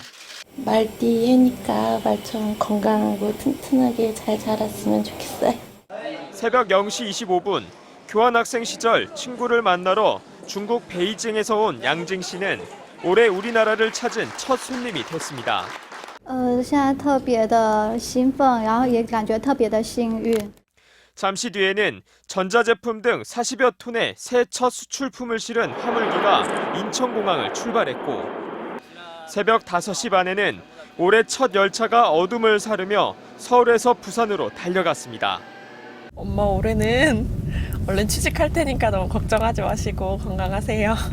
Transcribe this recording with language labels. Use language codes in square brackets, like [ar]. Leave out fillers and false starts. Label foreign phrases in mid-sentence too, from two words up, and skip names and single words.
[ko] 말띠 해니까 말처럼 건강하고 튼튼하게 잘 자랐으면 좋겠어요. 새벽 0시 25분 교환학생 시절 친구를 만나러 중국 베이징에서 온 양징 씨는 올해 우리나라를 찾은 첫 손님이 됐습니다. [zh] 现在特别的兴奋，然后也感觉特别的幸运。 [ko] 잠시 뒤에는 전자제품 등 40여 톤의 새 첫 수출품을 실은 화물기가 인천공항을 출발했고 새벽 5시 반에는 올해 첫 열차가 어둠을 사르며 서울에서 부산으로 달려갔습니다. 엄마 올해는 얼른 취직할 테니까 너무 걱정하지 마시고 건강하세요.